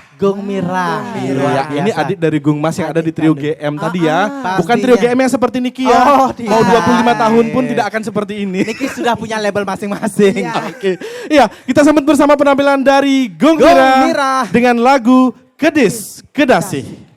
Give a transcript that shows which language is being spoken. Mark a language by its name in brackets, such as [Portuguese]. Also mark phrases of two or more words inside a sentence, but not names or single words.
[Indonesian] Gong Mirah. Ya, ini adik dari Gung Mas yang ada di trio GM tadi ya. Bukan Pastinya. trio GM yang seperti Niki ya. Oh, tidak. Mau 25 tahun pun tidak akan seperti ini. Niki sudah punya label masing-masing. Oke. Iya, kita sambut bersama penampilan dari Gung Gung Mirah Mirah. dengan lagu Kedis Kedasih.